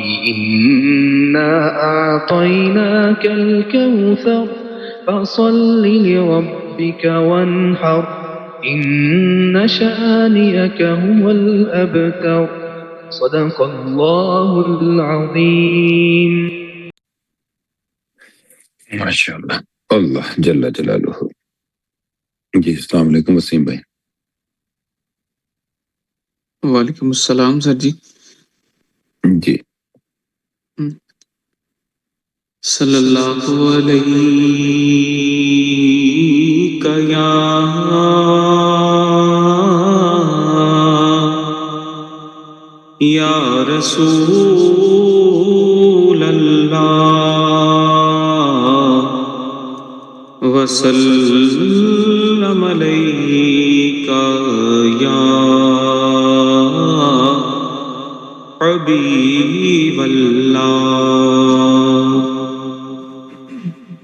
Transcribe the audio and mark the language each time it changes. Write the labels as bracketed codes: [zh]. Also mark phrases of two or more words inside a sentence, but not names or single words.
[ar] إنا أعطيناك الكوثر فصل لربك وانحر إن شانئك هو الأبتر. صدق الله العظيم. ما شاء الله. الله جل جلاله. [hi] जी [ar] السلام عليكم [hi] वसीम भाई। [ar] وعليكم السلام [hi] सर जी। जी [ar] صلى الله عليك يا رسول الله وسلم عليك يا حبيب الله.